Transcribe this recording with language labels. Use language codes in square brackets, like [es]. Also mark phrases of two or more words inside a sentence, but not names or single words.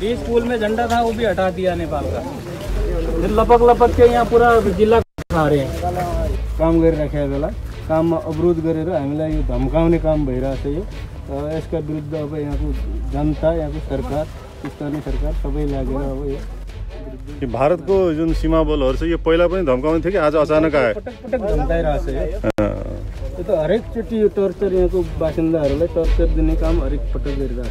[hi] बीच स्कूल में झंडा था वो भी हटा दिया नेपाल का। फिर लपक के यहाँ पूरा जिल्ला खा रहे हैं। [ne] काम गरिराखेको बेला काममा अवरोध गरेर हामीलाई यो धम्काउने काम भइरहेछ। यो यसका विरुद्ध अब यहाँको जनता, यहाँको सरकार, स्थानीय सरकार सबै लागेर अब यो भारतको जुन सीमा बलहरू छ यो पहिला पनि धम्काउने थियो कि आज अचानक आयो? पटक धम्काइरहेछ यो त हरेकचोटि यो टर्चर यहाँको बासिन्दाहरूलाई टर्चर दिने काम हरेक पटक गरिरहेछ।